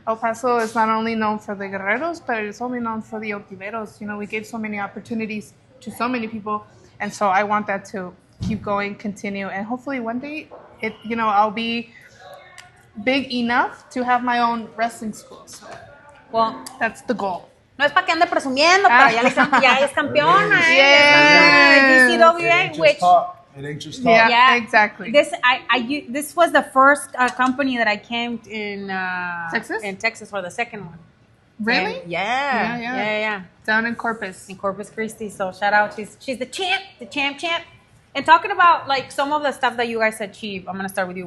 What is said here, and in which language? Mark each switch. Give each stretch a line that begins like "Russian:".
English: El Paso is not only known for the guerreros, but it's only known for the Ontiveros. We gave so many opportunities to so many people, and so I want that to keep going, continue, and hopefully one day I'll be big enough to have my own wrestling school. So, well, that's the goal.
Spanish: No es para que ande presumiendo, pero ya es campeona.
English: Yeah. DCWA, which It ain't just talk. Yeah, exactly. This was the first company that I came in Texas? In Texas for the second one. Really? And Yeah. Down in Corpus. In Corpus Christi. So shout out. She's the champ. And talking about like some of the stuff that you guys achieved, I'm gonna start with you.